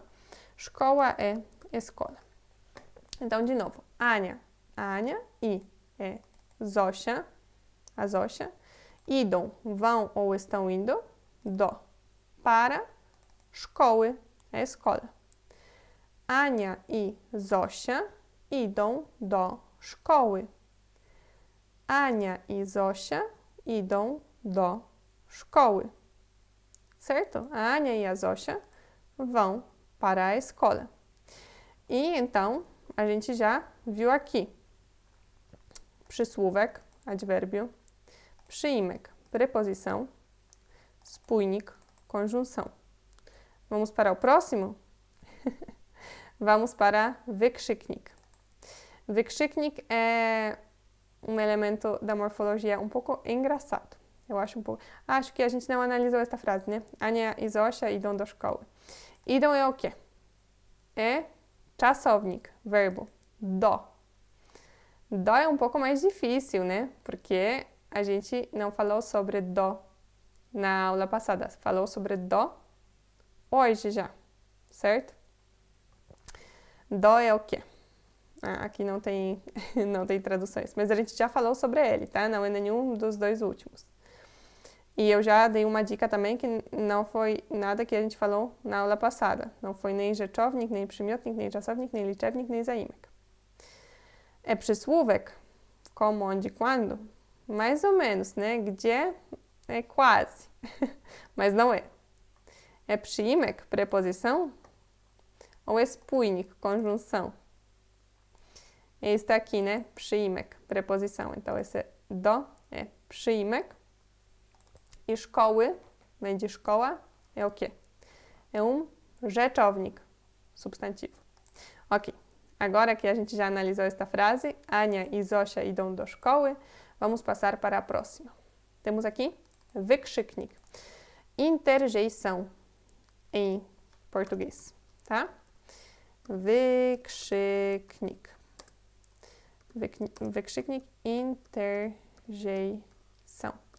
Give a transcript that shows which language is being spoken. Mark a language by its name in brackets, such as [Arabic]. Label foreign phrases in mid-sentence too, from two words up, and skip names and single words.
[Portuguese] Szkoła é escola. Então, de novo, Ania, e é Zosia, a Zosia. Idą, vão ou estão indo. Do, para. Szkoły é escola. [Polish] Ania e Zosia idą do szkoły. Ania e Zosia idą do szkoły. [Portuguese] Certo? A Ania e a Zosia vão para a escola. E então, a gente já viu aqui przysłówek, advérbio, przyimek, preposição, spójnik, conjunção. Vamos para o próximo? Vamos para wykrzyknik. Wykrzyknik é um elemento da morfologia um pouco engraçado. Eu acho um pouco... Acho que a gente não analisou esta frase, né? [Polish] Ania e Zosia idą do szkoły. [Portuguese] Idą é o quê? É czasownik, verbo, do. Do é um pouco mais difícil, né? Porque a gente não falou sobre do na aula passada. Falou sobre do hoje já, certo? Do é o quê? Aqui não tem traduções, mas a gente já falou sobre ele, tá? Não é nenhum dos dois últimos. E eu já dei uma dica também que não foi nada que a gente falou na aula passada. Não foi nem rzeczownik, nem przymiotnik, nem czasownik, nem liczebnik, nem zaimek. É przysłówek, como, onde, quando? Mais ou menos, né? Gdzie é quase, mas não é. É przyimek, preposição, ou é spójnik, conjunção? Este aqui, né? Przyimek, preposição. Então, esse do é przyimek. E szkoły, vem de szkoła, é o quê? É rzeczownik, substantivo. Ok, agora que a gente já analisou esta frase, [Polish] Ania e Zosia idą do szkoły, [Portuguese] vamos passar para a próxima. Temos aqui wykrzyknik, interjeição em português, tá? Wykrzyknik. Wykrzyknik, interjeição.